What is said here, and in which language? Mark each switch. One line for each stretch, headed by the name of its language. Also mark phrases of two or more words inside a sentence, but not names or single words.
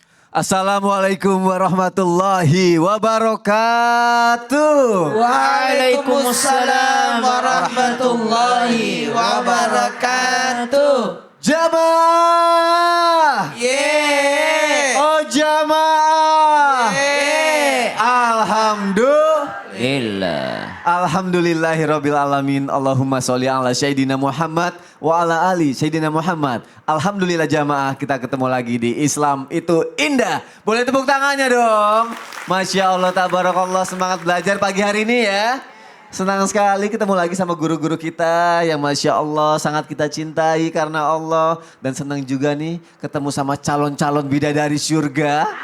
Arabic: السلام عليكم ورحمة الله وبركاته. وعليكم السلام ورحمة الله وبركاته.
Indonesian: Jamaah. Yeay. Oh jamaah. Yeay.
Arabic: الحمد لله رب العالمين. اللهم صل على سيدنا محمد وعلى آل سيدنا محمد.
Indonesian: Alhamdulillah jamaah, kita ketemu lagi di Islam itu indah. Boleh tepuk tangannya dong.
Arabic: ما شاء الله تبارك الله,
Indonesian: semangat belajar pagi hari ini ya. Senang sekali ketemu lagi sama guru-guru kita yang
Arabic: ما شاء الله
Indonesian: sangat kita cintai karena Allah. Dan senang juga nih ketemu sama calon-calon bidadari surga.